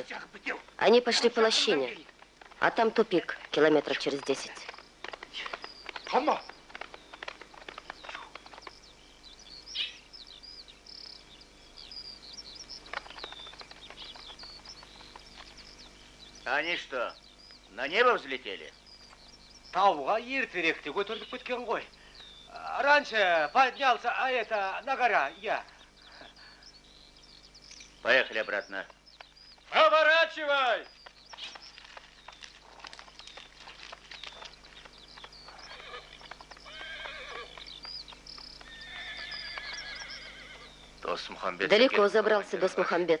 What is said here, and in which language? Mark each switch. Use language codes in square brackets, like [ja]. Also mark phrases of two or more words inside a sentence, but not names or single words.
[ru] Они пошли по лощине, а там тупик, километров через 10. Они что, на небо взлетели? [kk] Тауға ертеректе көтеріліп кеткен ғой. [ru] Раньше поднялся, а это на гора, я. Поехали обратно. Поворачивай! Далеко забрался Досмухамбет.